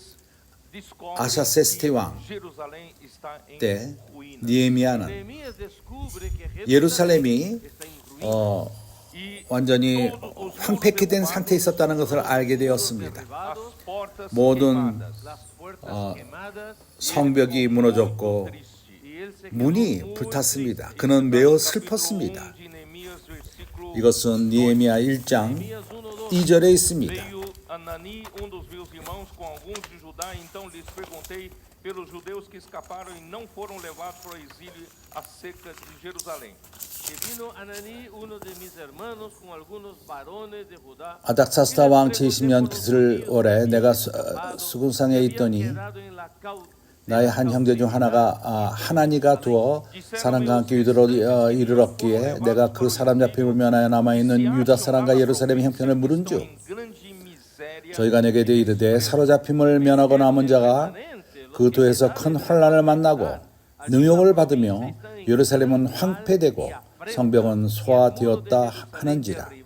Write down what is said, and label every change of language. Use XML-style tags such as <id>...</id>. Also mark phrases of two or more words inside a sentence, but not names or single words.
<ko>아사세스테 왕 때 느헤미야는 예루살렘이 완전히 황폐케된 상태에 있었다는 것을 알게 되었습니다. 모든 성벽이 무너졌고 문이 불탔습니다. 그는 매우 슬펐습니다. 이것은 느헤미야 1장 2절에 있습니다.</ko> <pt>Anani, dos meus irmãos, com alguns de Judá, então lhes perguntei pelos judeus que escaparam e não foram levados para o exílio acerca de Jerusalém.</pt> <ko>아닥사스다 왕 제20년 기슬월에 내가 수군상에 있더니 나의 한 형제 중 하나가 하나니가 두어 사람과 함께 이르렀기에 내가 그 사람 잡힘을 면하여 남아있는 유다 사람과 예루살렘의 형편을 물은즉 저희가 내게 이르되 사로잡힘을 면하고 남은 자가 그 도에서 큰 환난을 만나고 능욕을 받으며 예루살렘은 황폐되고 성벽은 소화되었다 하는지라.</ko>